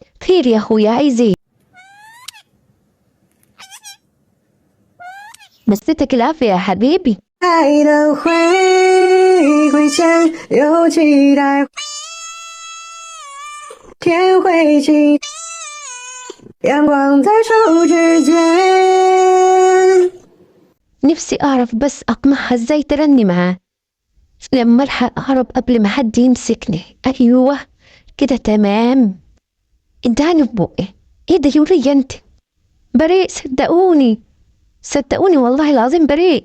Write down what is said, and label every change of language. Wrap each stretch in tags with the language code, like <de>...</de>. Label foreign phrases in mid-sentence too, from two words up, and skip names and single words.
<ar>خير يا اخويا، عايزين مسيتك العافية يا حبيبي.</ar> <zh>爱的会先有期待，天会晴，阳光在手指间。</zh> <ar>نفسي أعرف بس أقنعها إزاي ترني معاه لما ألحق أهرب قبل ما حد يمسكني. أيوة كده تمام. اداني في بقي. إيه ده يوريا أنت؟ بريء، صدقوني صدقوني والله العظيم بريء.</ar>